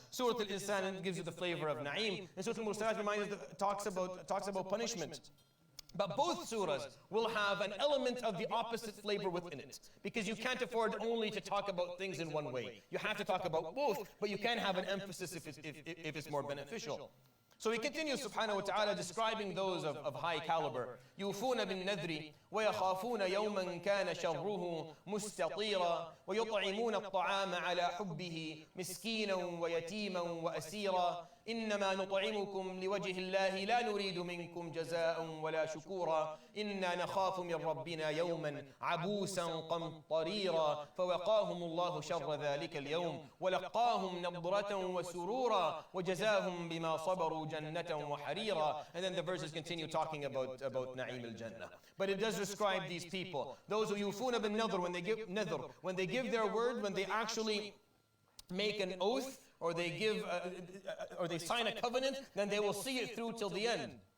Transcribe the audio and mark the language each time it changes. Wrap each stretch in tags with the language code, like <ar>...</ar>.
<en>Surah Al-Insan gives you the flavor of Na'im. And Surah Al-Mursalat talks about punishment. But both surahs will have an element of the opposite flavor within it. Because you can't afford only to talk about things in one way. You have to talk about both, but you can have an emphasis if it's more beneficial. So he continues subhanahu wa ta'ala describing those of high caliber.</en> <ar>يوفون بالنذر ويخافون يوما كان شره مستطيرا ويطعمون الطعام على حبه مسكينا ويتيما وأسيرا إنما نطعمكم لوجه الله لا نريد منكم جزاء ولا شكورا إنا نخاف من ربنا يوما عبوسا قمطريرا فوقاهم الله شر ذلك اليوم ولقاهم نضرة وسرورا وجزاهم بما صبروا جنة وحريرا.</ar> <en>And then the verses continue talking about Na'im al-Jannah. But it does describe these people. Those who yufuna bin nadhr, when they give their word, when they actually make an oath, or they sign a covenant, then they will see it through till the end.</en>